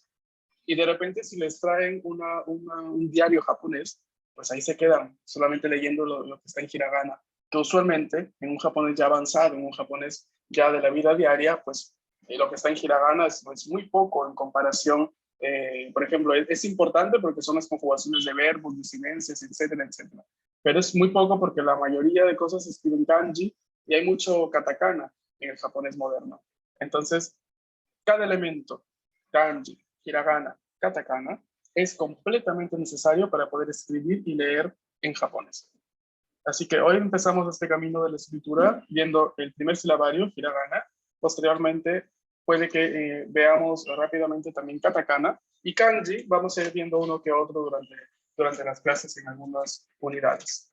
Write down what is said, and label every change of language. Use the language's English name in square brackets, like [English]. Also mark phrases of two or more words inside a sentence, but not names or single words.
[Spanish] Y de repente si les traen un diario japonés, pues ahí se quedan solamente leyendo lo que está en hiragana, que usualmente en un japonés ya avanzado, en un japonés ya de la vida diaria, pues lo que está en hiragana es muy poco en comparación. Por ejemplo, es importante porque son las conjugaciones de verbos, de silencios, etcétera, etcétera. Pero es muy poco porque la mayoría de cosas se escriben kanji y hay mucho katakana en el japonés moderno. Entonces, cada elemento, kanji, hiragana, katakana, es completamente necesario para poder escribir y leer en japonés. Así que hoy empezamos este camino de la escritura viendo el primer silabario, hiragana. Posteriormente puede que veamos rápidamente también katakana y kanji. Vamos a ir viendo uno que otro durante las clases en algunas unidades.